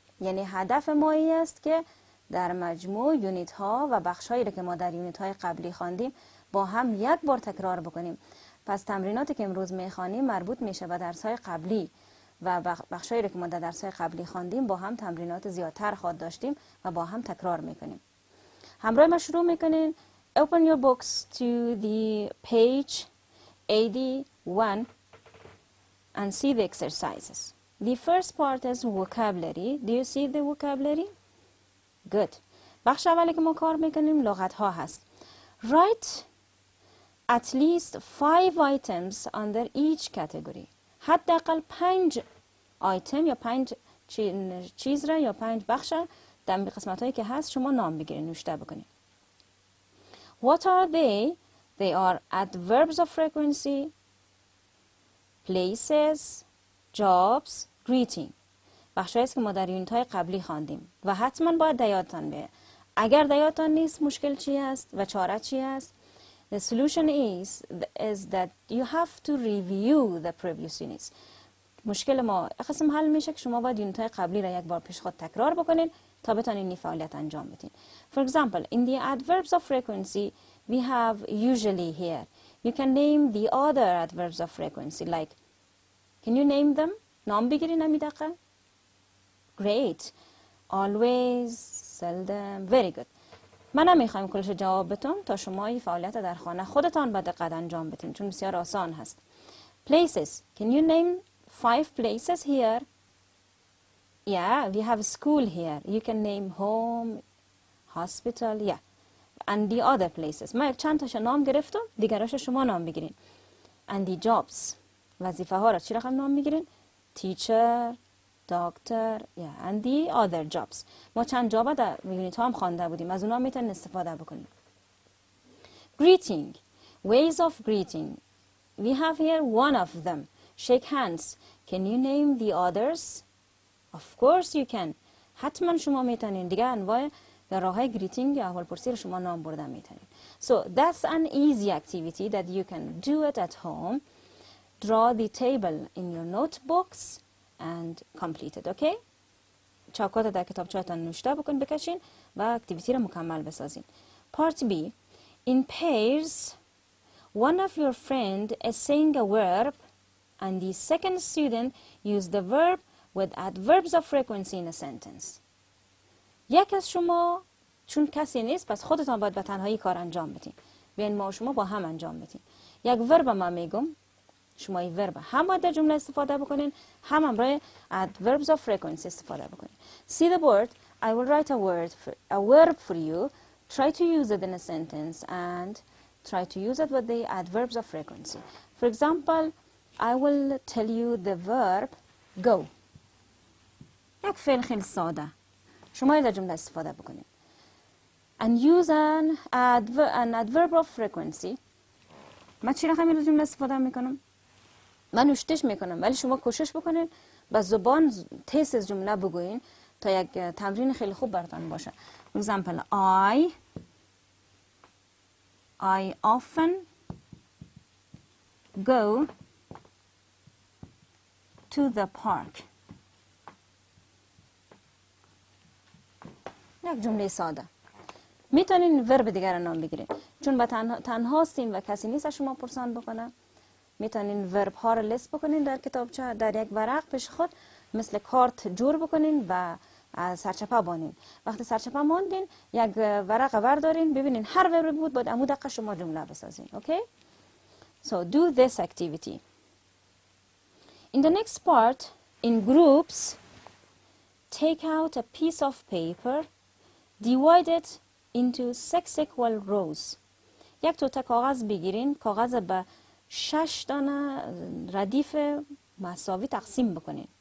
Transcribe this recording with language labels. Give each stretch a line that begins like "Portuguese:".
Persian: یعنی هدف ما این است که در مجموع یونیت ها و بخش هایی که ما در یونیت های قبلی خواندیم با هم یک بار تکرار بکنیم. پس تمریناتی که امروز میخوانیم مربوط میشه به درس های قبلی و بخش هایی که ما در درس های قبلی خواندیم با هم تمرینات زیادتر خواهد داشتیم و با هم تکرار میکنیم. همراه ما شروع میکنین.
English: Open your books to the page 81 and see the exercises. The first part is vocabulary. Do you see the vocabulary? Good.
Persian: بخش اولی که ما کار میکنیم لغت ها هست.
English: Write at least 5 items under each category.
Persian: حداقل 5 آیتم یا 5 چیز را یا 5 بخش در قسمت هایی که هست شما نام بگیرین، نوشته بکنین.
English: What are they? They are adverbs of frequency, places, jobs, greeting.
Persian: بخشایی است که ما در یونیت های قبلی خواندیم و حتما باید یادتان بیاد. اگر یادتان نیست مشکل چی است و چاره چی است؟
English: The solution is that you have to review the previous units.
Persian: مشکل ما قسم حل میشه که شما باید یونیت های قبلی را یک بار پیش خود تکرار بکنین تا بتونین این فعالیت انجام بدین.
English: For example, in the adverbs of frequency, we have usually here. You can name the other adverbs of frequency like, can you name them?
Persian: نام بگیرین امی دقیقا.
English: Great. Always, seldom. Very good.
Persian: من نمیخوایم کلش جواب بتون تا شما این فعالیت در خانه خودتان با دقت انجام بدین چون بسیار آسان هست.
English: Places. Can you name 5 places here? Yeah, we have school here. You can name home, hospital, yeah. And the other places.
Persian: ما یک چند تاشو نام گرفتم، دیگراش شما نام بگیرین.
English: And the jobs.
Persian: وظیفه ها را چی رقم نام میگیرین؟
English: Teacher, doctor, yeah, and the other jobs.
Persian: ما چند جاب در یونیت ها هم خوانده بودیم. از اونها میتونین استفاده بکنیم.
English: Greeting. Ways of greeting. We have here one of them. Shake hands. Can you name the others? Of course you can.
Persian: حتما شما میتونین دیگه انواع یا راههای greeting یا احوالپرسی رو شما نام بردن میتونین.
English: So that's an easy activity that you can do it at home. Draw the table in your notebooks and complete it, okay?
Persian: چاکات در کتابچه‌تان نوشته بکن بکشین و اکتیویتی رو مکمل بسازین.
English: Part B. In pairs, one of your friend is saying a verb and the second student use the verb with adverbs of frequency in a sentence.
Persian: یک از شما چون کسی نیست پس خودتان باید به تنهایی کار انجام بدین. بیاین ما و شما با هم انجام بدین. یک ورب من میگم، شما این ورب هم باید در جمله استفاده بکنین، هم امرای adverbs of frequency استفاده بکنین.
English: See the board. I will write a verb for you. Try to use it in a sentence and try to use it with the adverbs of frequency. For example, I will tell you the verb go.
Persian: یک فعل خیلی ساده. شما در جمله استفاده بکنین.
English: And use an adverb of frequency.
Persian: من چی رقمی در جمله استفاده میکنم؟ من نوشتش میکنم ولی شما کوشش بکنین با زبان تیز از جمله بگوین تا یک تمرین خیلی خوب براتون باشه.
English: For example, I often go to the park.
Persian: یک جمله ساده. میتونین ورب دیگر نام بگیرین. چون به تنها هستین و کسی نیست از شما پرسان بکنه، میتونین ورب ها رو لیست بکنین در کتابچه، در یک ورق پیش خود مثل کارت جور بکنین و سرچپه بانین. وقتی سرچپه ماندین یک ورق وردارین، ببینین هر وربی بود باید عمود دقیقه شما جمله بسازین.
English: Okay? So do this activity. In the next part, in groups, take out a piece of paper, divide it into 6 equal rows.
Persian: یک توته کاغذ بگیرین، کاغذ به 6 دانه ردیف مساوی تقسیم بکنین.